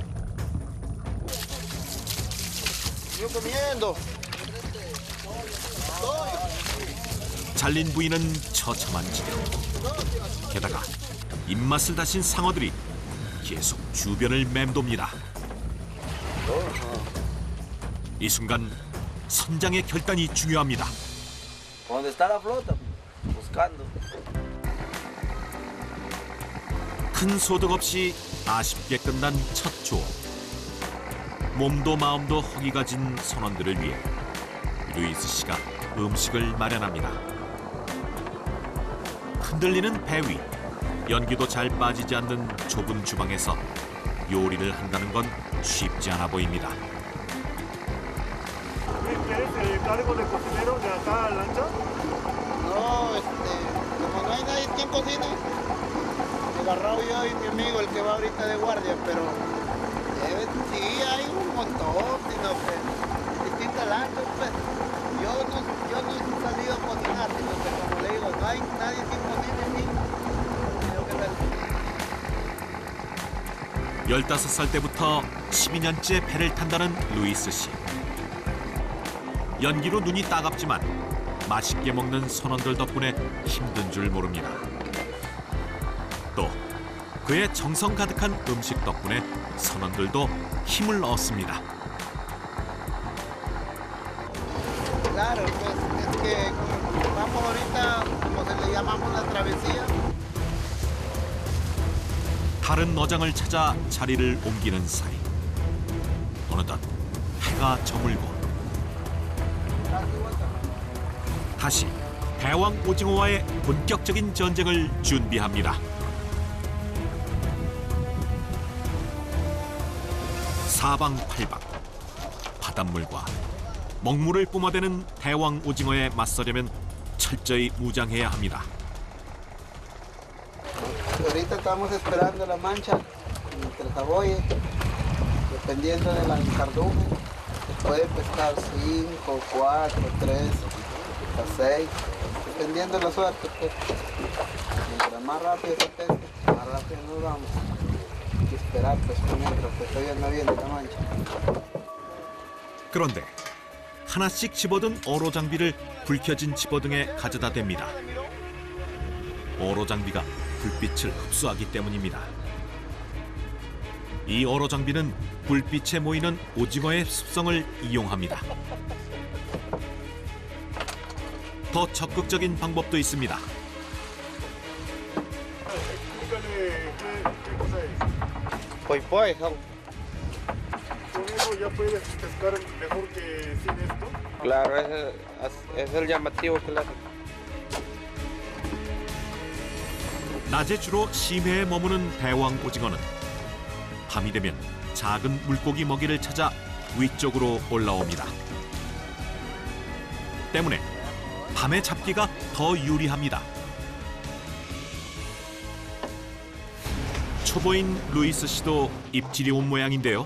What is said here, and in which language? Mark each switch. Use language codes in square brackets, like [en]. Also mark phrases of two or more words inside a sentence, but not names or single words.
[ko] 잘린 부위는 처참한 지경. 게다가 입맛을 다신 상어들이 계속 주변을 맴돕니다. 이 순간 선장의 결단이 중요합니다. [es] Donde está la flota, buscando. [ko] 큰 소득 없이 아쉽게 끝난 첫 조업. 몸도 마음도 허기가 진 선원들을 위해 루이스 씨가 음식을 마련합니다. 흔들리는 배 위, 연기도 잘 빠지지 않는 좁은 주방에서 요리를 한다는 건 쉽지 않아 보입니다. [es] cargo de cocinero de acá a lancha? No, como no hay nadie quien cocine, agarrado yo y mi amigo, el que va ahorita de guardia, pero sí hay un montón, sino que distintas lanchas, pues. Yo no he salido a cocinar, sino que como le digo, no hay nadie quien cocine ni lo que [ko] 15살 때부터 12년째 배를 탄다는 루이스 씨. 연기로 눈이 따갑지만 맛있게 먹는 선원들 덕분에 힘든 줄 모릅니다. 또 그의 정성 가득한 음식 덕분에 선원들도 힘을 얻습니다. [es] Claro, pues es que vamos ahorita, como se le llamamos la travesía. [ko] 다른 어장을 찾아 자리를 옮기는 사이 어느덧 해가 저물고 다시 대왕 오징어와의 본격적인 전쟁을 준비합니다. 사방팔방 바닷물과 먹물을 뿜어대는 대왕 오징어에 맞서려면 철저히 무장해야 합니다. [es] Ahorita estamos esperando la mancha entre Taboye, dependiendo de la cardumen, se puede pescar 5, 4, 3, hasta 6, dependiendo de la suerte. Pues. Mientras más rápido se pesque, más rápido nos vamos. Hay que esperar pues mientras que todavía no viene la mancha. [ko] 그런데 하나씩 집어든 어로 장비를 불 켜진 집어등에 가져다 댑니다. 어로 장비가 불빛을 흡수하기 때문입니다. 이 어로 장비는 불빛에 모이는 오징어의 습성을 이용합니다. 더 적극적인 방법도 있습니다. [es] Poipoy, ¿Con eso ya puedes pescar mejor que sin esto? claro, es el llamativo que le hace. [ko] 낮에 주로 심해에 머무는 대왕 오징어는 밤이 되면 작은 물고기 먹이를 찾아 위쪽으로 올라옵니다. 때문에 밤에 잡기가 더 유리합니다. 초보인 루이스 씨도 입질이 온 모양인데요.